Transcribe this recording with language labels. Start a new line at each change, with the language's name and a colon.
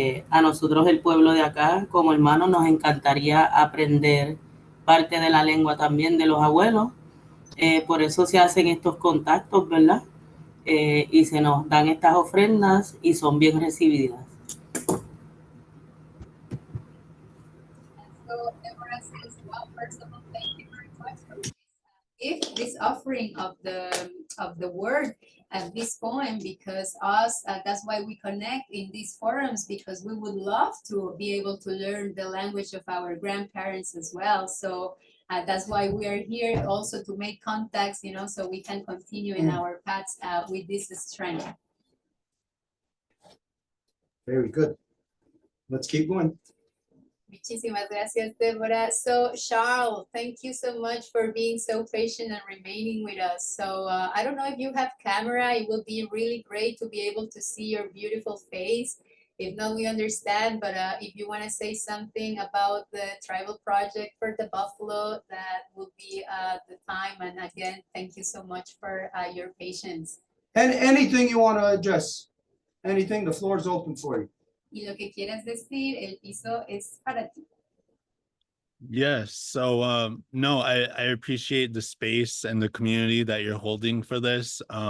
Spanish: A nosotros, el pueblo de acá, como hermanos, nos encantaría aprender parte de la lengua también de los abuelos. Por eso se hacen estos contactos, ¿verdad? Y se nos dan estas ofrendas y son bien recibidas.
English: So Deborah says, well, first of all, thank you very much for this offering of the word at this point, because us that's why we connect in these forums, because we would love to be able to learn the language of our grandparents as well. So that's why we are here, also to make contacts, you know, so we can continue in our paths with this strength. Very good. Let's keep going.
Spanish: Muchísimas gracias, Deborah.
English: So, Charles, thank you so much for being so patient and remaining with us. So, I don't know if you have camera. It will be really great to be able to see your beautiful face. If not, we understand. But if you want to say something about the tribal project for the buffalo, that will be the time. And again, thank you so much for your patience. And anything you want to address, anything, the floor is open for you.
Spanish: Y lo que quieras decir, el piso es para ti.
English: Yes. So no, I appreciate the space and the community that you're holding for this.